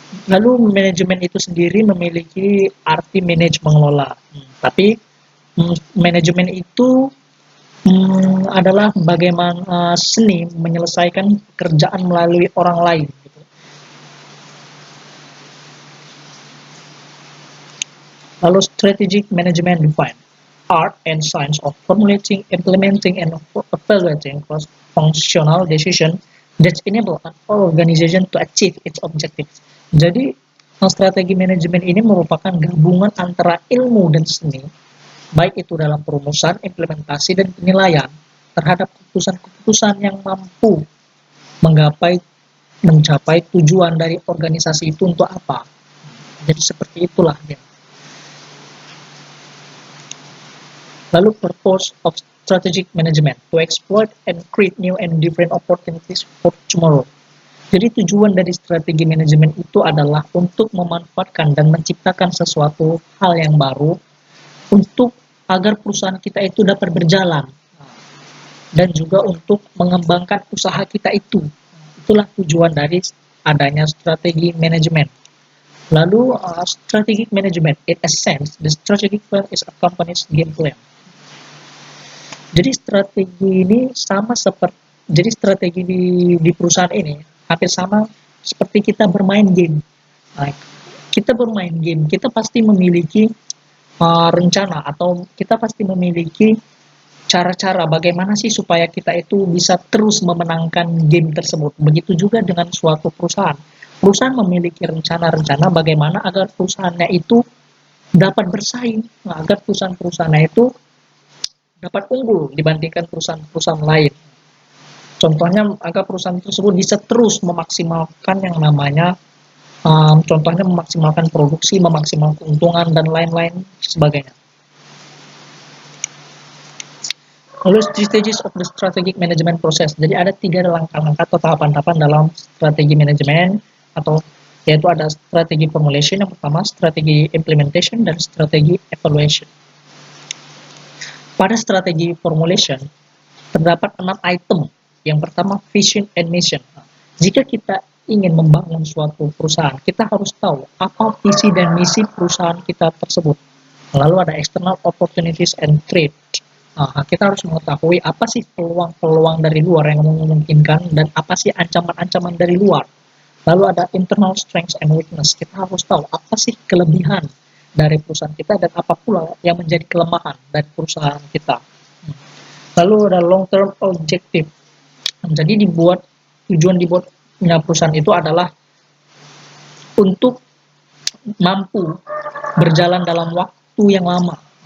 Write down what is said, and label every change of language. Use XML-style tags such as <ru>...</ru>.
<id>Lalu manajemen itu sendiri memiliki arti manage mengelola. Tapi manajemen itu adalah bagaimana seni menyelesaikan pekerjaan melalui orang lain.</id> <en>Lalu strategic management define art and science of formulating, implementing, and evaluating cross-functional decision that enable an organization to achieve its objectives.</en> <id>Jadi, strategi manajemen ini merupakan gabungan antara ilmu dan seni, baik itu dalam perumusan, implementasi, dan penilaian terhadap keputusan-keputusan yang mampu mencapai tujuan dari organisasi itu untuk apa. Jadi seperti itulah dia.</id> <en>Lalu purpose of strategic management to exploit and create new and different opportunities for tomorrow.</en> <id>Jadi tujuan dari strategi manajemen itu adalah untuk memanfaatkan dan menciptakan sesuatu hal yang baru untuk agar perusahaan kita itu dapat berjalan dan juga untuk mengembangkan usaha kita itu. Itulah tujuan dari adanya strategi manajemen.</id> <en>Lalu strategic management, in a sense, the strategic plan is a company's game plan.</en> <id>Jadi strategi ini sama seperti strategi di perusahaan ini hampir sama seperti kita bermain game. Nah, kita bermain game, kita pasti memiliki rencana atau kita pasti memiliki cara-cara bagaimana sih supaya kita itu bisa terus memenangkan game tersebut. Begitu juga dengan suatu perusahaan. Perusahaan memiliki rencana-rencana bagaimana agar perusahaannya itu dapat bersaing, agar perusahaan-perusahaannya itu dapat unggul dibandingkan perusahaan-perusahaan lain. Contohnya agar perusahaan tersebut bisa terus memaksimalkan yang namanya contohnya memaksimalkan produksi, memaksimalkan keuntungan dan lain-lain sebagainya.</id> <en>Lalu stages of the strategic management process.</en> <id>Jadi ada 3 langkah-langkah atau tahapan-tahapan dalam strategi manajemen atau yaitu ada strategi formulation yang pertama, strategi implementation, dan strategi evaluation. Pada strategi formulation, terdapat 6 item. Yang pertama,</id> <en>vision and mission.</en> <id>Jika kita ingin membangun suatu perusahaan, kita harus tahu apa visi dan misi perusahaan kita tersebut. Lalu ada</id> <en>external opportunities and threat.</en> <id>Kita harus mengetahui apa sih peluang-peluang dari luar yang memungkinkan dan apa sih ancaman-ancaman dari luar. Lalu ada</id> <en>internal strengths and weakness.</en> <id>Kita harus tahu apa sih kelebihan dari perusahaan kita dan apa pula yang menjadi kelemahan dari perusahaan kita. Lalu ada</id> <en>long term objective.</en> <id>Jadi tujuan dibuatnya perusahaan itu adalah untuk mampu berjalan dalam waktu yang lama.</id>